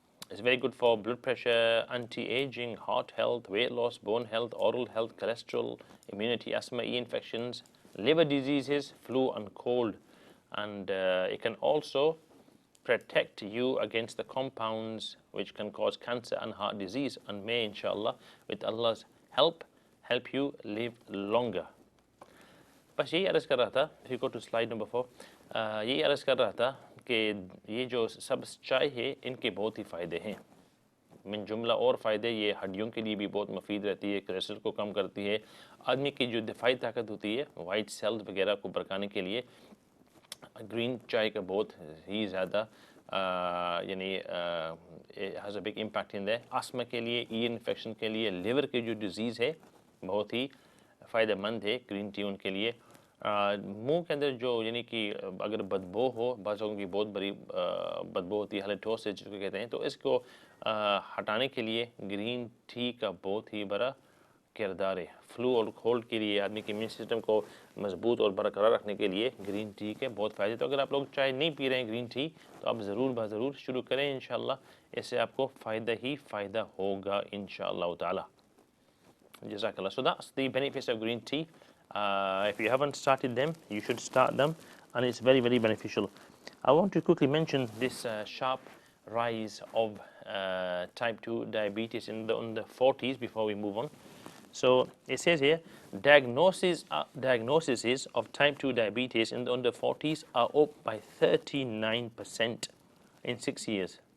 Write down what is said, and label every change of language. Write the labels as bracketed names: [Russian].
[English] It's very good for blood pressure, anti-aging, heart health, weight loss, bone health, oral health, cholesterol, immunity, asthma, infections, liver diseases, flu and cold. And it can also protect you against the compounds which can cause cancer and heart disease, and may inshallah with Allah's help you live longer. [Urdu] بس یہی عرض کر رہا تھا. [English] If you go to slide number 4, [Urdu] یہی عرض کر رہا تھا کہ یہ جو سبز چائے ہے ان کے بہت ہی فائدے ہیں. من جملہ اور فائدے یہ ہڈیوں کے لیے بھی بہت مفید رہتی ہے، کولیسٹرول کو کم کرتی ہے، آدمی کی جو دفاعی طاقت ہوتی ہے، وائٹ سیلز وغیرہ کو برکانے کے لیے گرین چائے کا بہت ہی زیادہ [English] Has a big impact on them. [Urdu] آسما کے لیے، ای انفیکشن کے لیے، لیور کی جو ڈیزیز ہے بہت ہی فائدہ مند ہے گرین ٹی ان کے لیے. منہ کے اندر جو کہ اگر بدبو ہو، بعض لوگوں کی بہت بڑی بدبو ہوتی ہے، ہیلیٹوسس جس کو کہتے ہیں، تو اس کو ہٹانے کے لیے گرین ٹی کا بہت ہی بڑا کردار ہے. فلو اور کولڈ کے لیے آدمی کے امیون سسٹم کو مضبوط اور برقرار رکھنے کے لیے گرین ٹی کے بہت فائدے. تو اگر آپ لوگ چائے نہیں پی رہے ہیں گرین ٹی تو آپ ضرور شروع کریں انشاءاللہ. اس سے آپ کو فائدہ ہی فائدہ ہوگا انشاءاللہ تعالی. [Arabic] Jazakallah. [English] So that's the benefits of green tea. If you haven't started them, you should start them, and it's very, very beneficial. I want to quickly mention this sharp rise of type 2 diabetes in the 40s before we move on. So it says here, diagnoses of type 2 diabetes in the under 40s are up by 39% in 6 years.